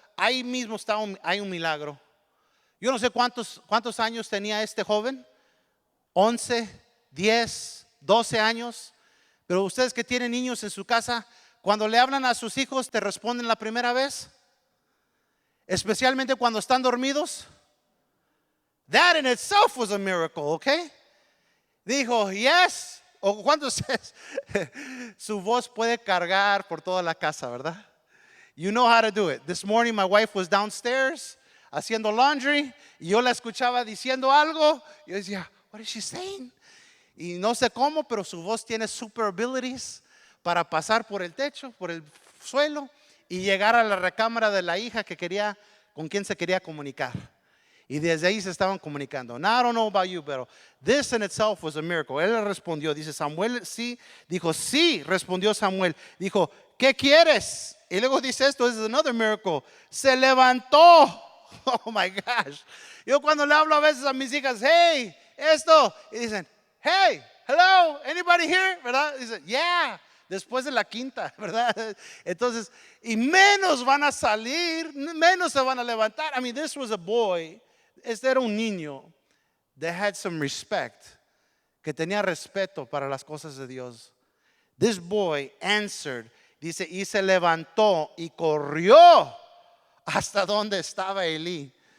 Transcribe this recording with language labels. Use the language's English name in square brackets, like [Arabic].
[Spanish] Ahí mismo hay un milagro. Yo no sé cuántos años tenía este joven. 11, 10, 12 años. Pero ustedes que tienen niños en su casa, cuando le hablan a sus hijos, ¿te responden la primera vez? Especialmente cuando están dormidos. [English] That in itself was a miracle, okay? [Spanish] Dijo, yes. O cuando su voz puede cargar por toda la casa, ¿verdad? [English] You know how to do it. This morning my wife was downstairs [Spanish] haciendo laundry y yo la escuchaba diciendo algo. Y yo decía, [English] what is she saying? [Spanish] Y no sé cómo, pero su voz tiene super abilities para pasar por el techo, por el suelo y llegar a la recámara de la hija con quien se quería comunicar. Y desde ahí se estaban comunicando. [English] Now I don't know about you, pero this in itself was a miracle. [Spanish] Él le respondió, dice Samuel, sí. Dijo, sí, respondió Samuel. Dijo, ¿qué quieres? Y luego dice esto, [English] this is another miracle. [Spanish] Se levantó. [English] Oh my gosh. [Spanish] Yo cuando le hablo a veces a mis hijas, hey, esto. Y dicen, [English] hey, hello, anybody here? [Spanish] ¿Verdad? Dicen, yeah. Después de la quinta, ¿verdad? Entonces, y menos van a salir, menos se van a levantar. [English] I mean, this was a boy. [Spanish] Este era un niño [English] that had some respect, [Spanish] que tenía respeto para las cosas de Dios. [English] This boy answered, [Spanish] dice, y se levantó y corrió hasta donde estaba Elí.